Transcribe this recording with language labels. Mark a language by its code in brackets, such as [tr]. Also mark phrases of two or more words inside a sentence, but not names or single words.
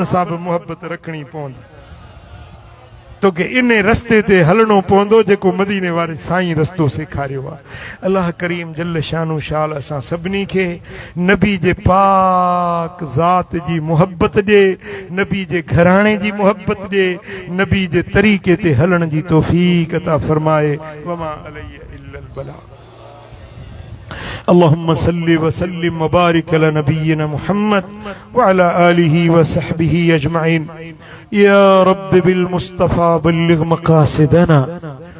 [sd] सां भी मुहब्बत रखणी पवंदी तोखे इन रस्ते ते हलणो पवंदो जेको मदीने वारे साईं रस्तो सेखारियो आहे अल्लाह करीम [ar] جل شأنه [sd] शाल असां सभिनी खे नबी जे पाक ज़ात जी मुहब्बत ॾे नबी जे घराणे जी मुहब्बत ॾे नबी जे तरीक़े ते हलण जी तौफ़ीक़ अता फरमाए [ar] وما عليه إلا البلاغ اللهم صل وسلم وبارك على نبينا محمد وعلى آله وصحبه أجمعين يا رب بالمصطفى بلغ مقاصدنا